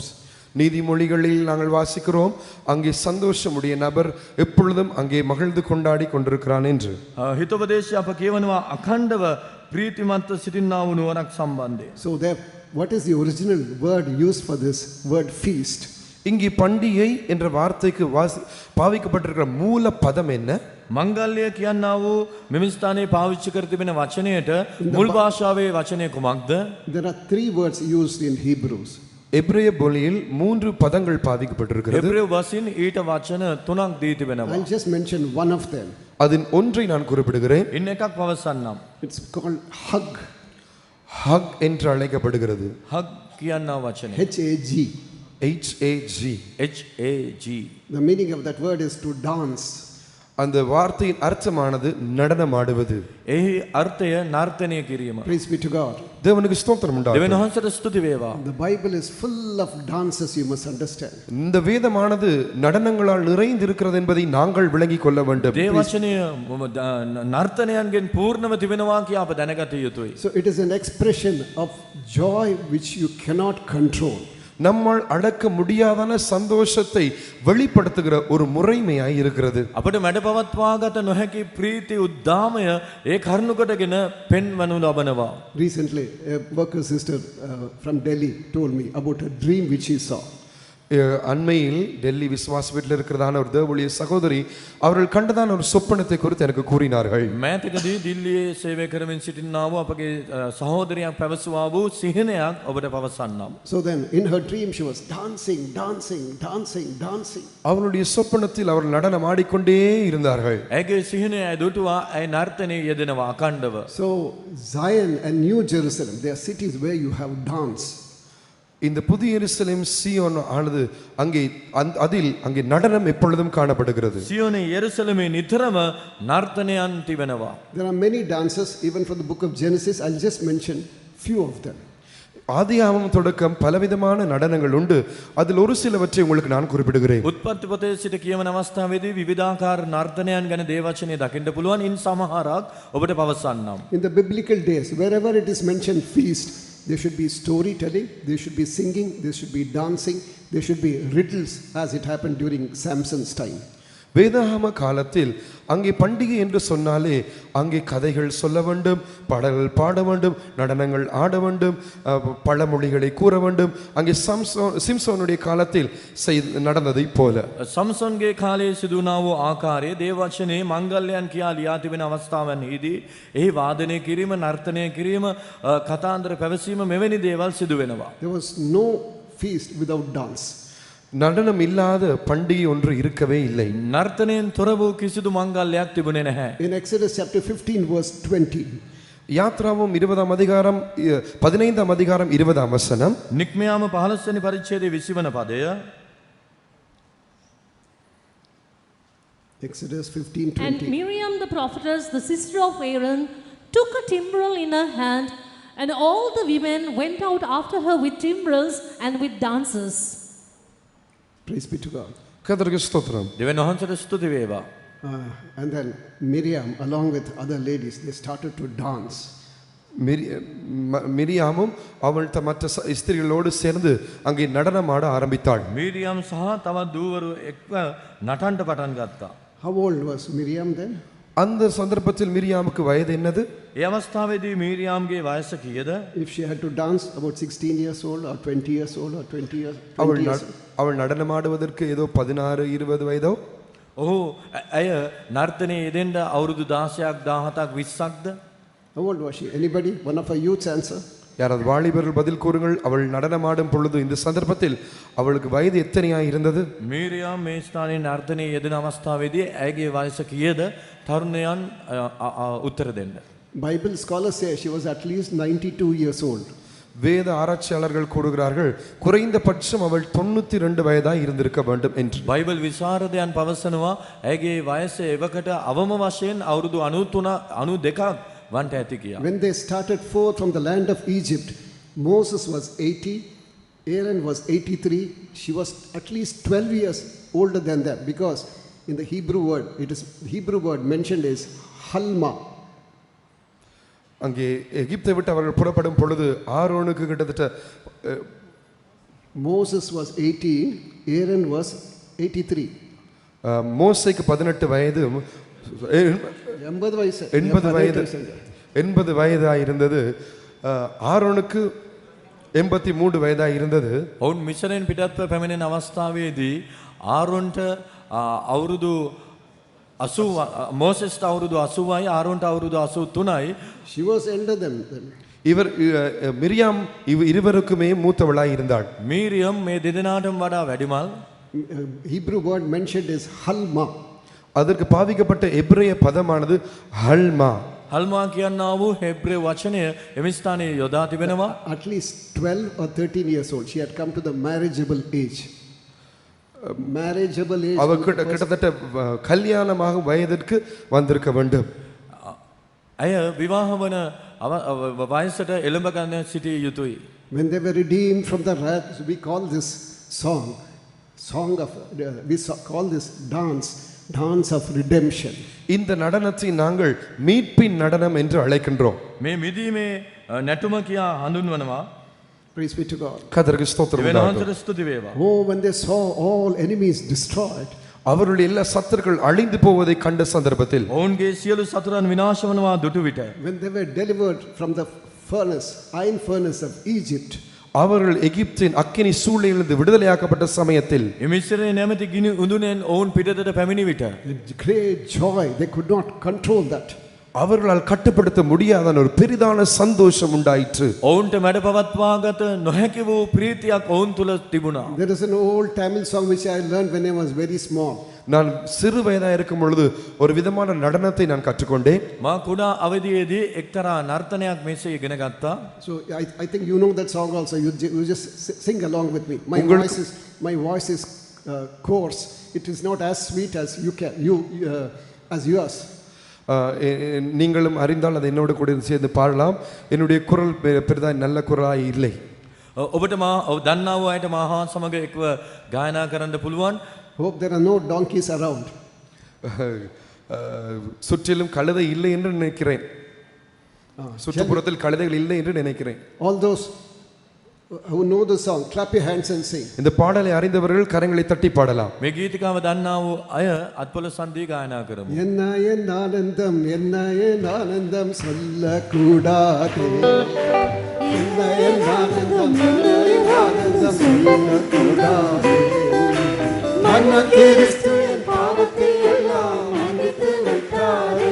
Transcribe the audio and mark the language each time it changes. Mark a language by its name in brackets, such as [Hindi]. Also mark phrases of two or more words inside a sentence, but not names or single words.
[Tamil] நீதிமொழிகளில் நாங்கள் வாசிக்கிறோம், அங்கே சந்தோஷமுடைய நபர் எப்பொழுதும் அங்கே மகிழ்ந்து கொண்டாடி கொண்டிருக்கிறான் என்று. [Sinhala] හිතෝපදේශය අප කියවනවා අඛණ්ඩව ප්‍රීතිමත්ව සිටින්නා වූ නුවණක් සම්බන්ධයෙන්. [English] So there, what is the original word used for this word feast? [Tamil] இங்கே பண்டிகை என்ற வார்த்தைக்கு பாவிக்கப்பட்டிருக்கிற மூல பதம் என்ன? [Sinhala] මංගල්‍ය කියන්නා වූ මෙම ස්ථානයේ පාවිච්චි කර තිබෙන වචනයට මුල් භාෂාවේ වචනය කුමක්ද? [English] There are 3 words used in Hebrews. [Tamil] எபிரேய மொழியில் 3 பதங்கள் பாவிக்கப்பட்டிருக்கிறது. [Sinhala] එබ්‍රේව වශයෙන් ඊට වචන 3ක් දී තිබෙනවා. [English] I'll just mention one of them. [Tamil] அதில் ஒன்றை நான் குறிப்பிடுகிறேன். [Sinhala] ඉන්න එකක් පවසන්නම්. [English] It's called hug. [Tamil] ஹக் என்று அழைக்கப்படுகிறது. [Sinhala] හග් කියන්නා වචනය. [English] H-A-G. HAG. The meaning of that word is to dance. [Tamil] அந்த வார்த்தையின் அர்த்தமானது நடனமாடுவது. [Sinhala] එහි අර්ථය නර්තනය කිරීම. [English] Praise be to God. [Tamil] தேவனுக்கு ஸ்தோத்திரம் [Sinhala] දෙවියන් [Tamil] உண்டாகட்டும். [Sinhala] වහන්සේට ස්තුති වේවා. [English] The Bible is full of dances, you must understand. [Tamil] இந்த வேதமானது நடனங்களால் நிறைந்து இருக்கிறது என்பதை நாங்கள் விளங்கிக் கொள்ள வேண்டும். [Sinhala] දේ වචනය නර්තනයන්ගෙන් පූර්ණව තිබෙනවා කියා අප දැනගත යුතුයි. [English] So it is an expression of joy which you cannot control. [Tamil] நம்மால் அடக்க முடியாதான சந்தோஷத்தை வெளிப்படுத்துகிற ஒரு முறைமையாய் இருக்கிறது. [Sinhala] අපට මැඩ පවත්වාගත නොහැකි ප්‍රීති උද්දාමය ඒ කරුණු කොටගෙන පෙන්වනු ලබනවා. [English] Recently, a worker sister from Delhi told me about a dream which she saw. [Tamil] அண்மையில் டெல்லி விசுவாச வீட்டில் இருக்கிறதான ஒரு தேவஊழிய சகோதரி அவர்கள் கண்டதான ஒரு சொப்பனத்தை குறித்து எனக்கு கூறினார்கள். [Sinhala] මෑතකදී දිල්ලියේ සේවය කරමින් සිටිනා වූ අපගේ සහෝදරියක් පැවසුවා වූ සිහිනයක් ඔබට පවසන්නම්. [English] So then in her dream she was dancing. [Tamil] அவளுடைய சொப்பனத்தில் அவர்கள் நடனம் ஆடிக்கொண்டே இருந்தார்கள். [Sinhala] ඇගේ සිහිනය දුටුවා ඇය නර්තනයේ යෙදෙනවා අඛණ්ඩව. [English] So Zion and New Jerusalem, they are cities where you have dance. [Tamil] இந்த புதிய எருசலேம் சீயோன் ஆனது அங்கே அதில் அங்கே நடனம் எப்பொழுதும் காணப்படுகிறது. [Sinhala] සියෝනේ යෙරුසලමේ නිතරම නර්තනයන් තිබෙනවා. [English] There are many dances even from the book of Genesis. I'll just mention few of them. [Tamil] ஆதியாகமம் தொடக்கம் பலவிதமான நடனங்கள் உண்டு. அதில் ஒரு சிலவற்றை உங்களுக்கு நான் குறிப்பிடுகிறேன். [Sinhala] උත්පත්ති පොතේ සිට කියවන අවස්ථාවේදී විවිධාකාර නර්තනයන් ගැන දේවචනය දකින්න පුළුවන්. ඉන් සමහරක් ඔබට පවසන්නම්. [English] In the biblical days, wherever it is mentioned feast, there should be storytelling, there should be singing, there should be dancing, there should be riddles as it happened during Samson's time. [Tamil] வேதாகம காலத்தில் அங்கே பண்டிகை என்று சொன்னாலே அங்கே கதைகள் சொல்ல வேண்டும், பாடல்கள் பாட வேண்டும், நடனங்கள் ஆட வேண்டும், பழமொழிகளை கூற வேண்டும். அங்கே சிம்சோனுடைய காலத்தில் நடந்ததை போல [Sinhala] සම්සොන්ගේ කාලයේ සිදුනා වූ ආකාරයේ දේවචනයේ මංගල්‍යයන් කියා ලියා තිබෙන අවස්ථාවන්හිදී එහි වාදනය කිරීම, නර්තනය කිරීම, කතාන්දර පැවසීම මෙවැනි දේවල් සිදු වෙනවා. [English] There was no feast without dance. [Tamil] நடனம் இல்லாத பண்டிகை ஒன்று இருக்கவே இல்லை. [Sinhala] නර්තනයෙන් තොර වූ කිසිදු මංගල්‍යයක් තිබුණේ නැහැ. [English] In Exodus chapter 15 verse 20, [Tamil] யாத்ராவும் 20ஆம் அதிகாரம் 15ஆம் அதிகாரம் 20ஆம் வசனம், [Sinhala] නික්මයාම 15 වෙනි පරිච්ඡේදයේ 20 වන පදය. [English] Exodus 15:20. And Miriam the prophetess, the sister of Aaron, took a timbrel in her hand, and all the women went out after her with timbrels and with dances. Praise be to God. [Tamil] கர்த்தருக்கு ஸ்தோத்திரம். [Sinhala] දෙවියන් වහන්සේට ස්තුති වේවා. [English] And then Miriam, along with other ladies, they started to dance. [Tamil] மிரியாமும் அவள் மற்ற ஸ்திரீகளோடு சேர்ந்து அங்கே நடனமாட ஆரம்பித்தாள். [Sinhala] මීරියම් සහ තවත් දූවරු එක්ව නටන්න පටන් ගත්තා. [English] How old was Miriam then? [Tamil] அந்த சந்தர்ப்பத்தில் மிரியாமுக்கு வயது என்னது? [Sinhala] ඒ අවස්ථාවේදී මීරියම්ගේ වයස කීයද? [English] If she had to dance, about 16 years old or 20 years old or 20 years. [Tamil] அவள் நடனமாடுவதற்கு ஏதோ 16-20 வயதோ? [Sinhala] ඔහු ඇය නර්තනයේ යෙදෙන්න අවුරුදු 16ක් 17ක් 20ක්ද? [English] How old was she? Anybody? One of her youths answer. [Tamil] யாராவது வாலிபர்கள் பதில் கூறுங்கள். அவள் நடனமாடும் பொழுது இந்த சந்தர்ப்பத்தில் அவளுக்கு வயது எத்தனையாய் இருந்தது? [Sinhala] මීරියම් මේ ස්ථානයේ නර්තනයේ යෙදෙන අවස්ථාවේදී ඇයගේ වයස කීයද? තරුණයන් උත්තර දෙන්න. [English] Bible scholars say she was at least 92 years old. [Tamil] வேத ஆராய்ச்சியாளர்கள் கூறுகிறார்கள் குறைந்தபட்சம் அவள் 92 வயதாய் இருந்திருக்க வேண்டும் என்று. [Sinhala] බයිබල් විශාරදයන් පවසනවා ඇයගේ වයස එවකට අවම වශයෙන් අවුරුදු 92ක් වන්ට ඇති කියා. [English] When they started forth from the land of Egypt, Moses was 80, Aaron was 83. She was at least 12 years older than them, because in the Hebrew word, the Hebrew word mentioned is halma. [Tamil] அங்கே எகிப்தை விட்டு அவர்கள் புறப்படும் பொழுது ஆரோனுக்கு கிட்டத்தட்ட [English] Moses was 18, Aaron was 83. [Tamil] மோசேக்கு 18 வயது 80 வயதாய் இருந்தது. ஆரோனுக்கு 83 වයදා இருந்தது. [Sinhala] ඔවුන් මිශ්‍රයෙන් පිටත්ව පැමිණෙන අවස්ථාවේදී ආරොන්ට අවුරුදු 80 මෝසෙස්ට අවුරුදු 80යි ආරොන්ට අවුරුදු 83යි. [English] She was elder than them. [Tamil] இவர் மிரியாம் இருவருக்குமே மூத்தவளாய் இருந்தாள். [Sinhala] மீரியம் මේ දෙදෙනාටම වඩා වැඩිමල්. [English] Hebrew word mentioned is halma. [Tamil] அதற்கு பாவிக்கப்பட்ட எபிரேய பதமானது ஹல்மா. [Sinhala] හල්මා කියන්නා වූ හෙබ්‍රේ වචනය එම ස්ථානයේ යොදා තිබෙනවා. [English] At least 12 or 13 years old. She had come to the marriageable age. Marriageable age. [Tamil] அவ கிட்டத்தட்ட கல்யாணமாக வயதிற்கு வந்திருக்க வேண்டும். [Sinhala] අය විවාහ වන වයසට එළඹ ගන්න සිටිය යුතුයි. [English] When they were redeemed from the wrath, we call this song of call this dance of redemption. [Tamil] இந்த நடனத்தை நாங்கள் மீட்பின் நடனம் என்று அழைக்கின்றோம். [Sinhala] මේ මිදීමේ නැටුම කියා හඳුන්වනවා. [English] Praise be to God. [Tamil] கர்த்தருக்கு ஸ்தோத்திரம் உண்டாகட்டும். [Sinhala] වෙනහන්තර ස්තුති වේවා. [English] Oh, when they saw all enemies destroyed, [Tamil] அவருடைய எல்லா சத்துருக்கள் அழிந்து போவதை கண்ட சந்தர்ப்பத்தில் [Sinhala] ඔවුන්ගේ සියලු සතුරන් විනාශ වනවා දුටු විට [English] when they were delivered from the iron furnace of Egypt, [Tamil] அவர்கள் எகிப்தின் அக்கினி சூளையிலிருந்து விடுதலையாக்கப்பட்ட சமயத்தில் [Sinhala] මිශ්‍රයේ නැමැති ගිනි උඳුනෙන් ඔවුන් පිටතට පැමිණි විට [English] with great joy, they could not control that. [Tamil] அவர்களால் கட்டுப்படுத்த முடியாத ஒரு பெரிதான சந்தோஷம் உண்டாயிற்று. [Sinhala] ඔවුන්ට මැඩ පවත්වාගත නොහැකි වූ ප්‍රීතියක් ඔවුන් තුල තිබුණා. [English] There is an old Tamil song which I learned when I was very small. [Tamil] நான் சிறு வயதாக இருக்கும் பொழுது ஒரு விதமான நடனத்தை நான் கற்றுக்கொண்டேன். [Sinhala] මා කුඩා අවදියේදී එක්තරා නර්තනයක් මෙසේ ඉගෙන ගත්තා. [English] So I think you know that song also. You just sing along with me. My voice is coarse. It is not as sweet as as yours. [Tamil] நீங்களும் அறிந்தால் அதை என்னோடு கூட சேர்ந்து பாடலாம். என்னுடைய குரல் பெரிதாய் நல்ல குரலாய் இல்லை. [Sinhala] ඔබට මා දන්නා වූ අයට මා හා සමග එක්ව ගායනා කරන්න පුළුවන්. [English] Hope there are no donkeys around. [Tamil] சுற்றிலும் கழுதை இல்லை என்று நினைக்கிறேன். சுற்றுப்புறத்தில் கழுதைகள் இல்லை என்று நினைக்கிறேன். [English] All those who know the song, clap your hands and sing. [Tamil] இந்த பாடலை அறிந்தவர்கள் கரங்களை தட்டி பாடலாம். [Sinhala] මේ ගීතිකාව දන්නා වූ අය අත්පොළ සන්ධි ගායනා කරමු. [Tamil] என்ன ஆனந்தம் சொல்லக்கூடாதே. என்ன ஆனந்தம் சொல்லக்கூடாதே. மன்னன் கிறிஸ்து என் பாவத்தை எல்லாம் மன்னித்து விட்டாரே.